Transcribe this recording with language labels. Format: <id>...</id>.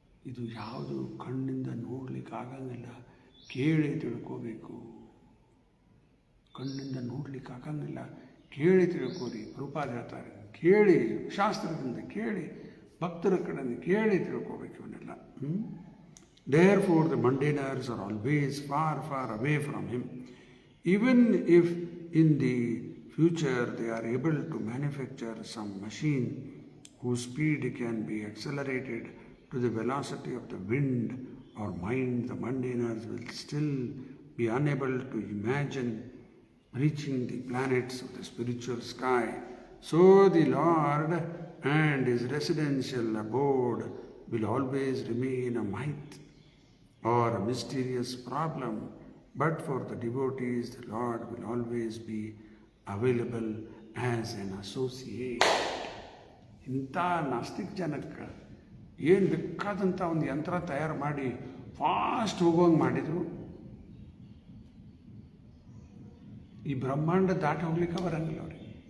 <kn>ಇದು ಯಾವುದು ಕಣ್ಣಿಂದ ನೋಡ್ಲಿಕ್ಕೆ ಆಗಂಗಿಲ್ಲ, ಕೇಳಿ ತಿಳ್ಕೋಬೇಕು. ಕಣ್ಣಿಂದ ನೋಡ್ಲಿಕ್ಕೆ ಆಗಂಗಿಲ್ಲ, ಕೇಳಿ ತಿಳ್ಕೋರಿ. ಪ್ರಭುಪಾದ ಹೇಳ್ತಾರೆ, ಕೇಳಿ, ಶಾಸ್ತ್ರದಿಂದ ಕೇಳಿ, ಭಕ್ತರ ಕಡೆಯಿಂದ ಕೇಳಿ ತಿಳ್ಕೋಬೇಕು ಇವನ್ನೆಲ್ಲ.</kn> <en>Therefore, the mundaners are always far, far away from him. Even if in the future they are able to manufacture some machine whose speed can be accelerated to the velocity of the wind or mind, the mundaners will still be unable to imagine reaching the planets of the spiritual sky. So the Lord and his residential abode will always remain a myth or a mysterious problem, but for the devotees the Lord will always be available as an associate.</en> <kn>ಇಂಥ ನಾಸ್ತಿಕ್ ಜನಕ್ಕೆ ಏನು ಬೇಕಾದಂಥ ಒಂದು ಯಂತ್ರ ತಯಾರು ಮಾಡಿ fast ಹೋಗೋಂಗೆ ಮಾಡಿದರು. ಈ ಬ್ರಹ್ಮಾಂಡ ದಾಟಿ ಹೋಗ್ಲಿಕ್ಕೆ ಬರಂಗಿಲ್ಲ ಅವ್ರಿಗೆ.</kn>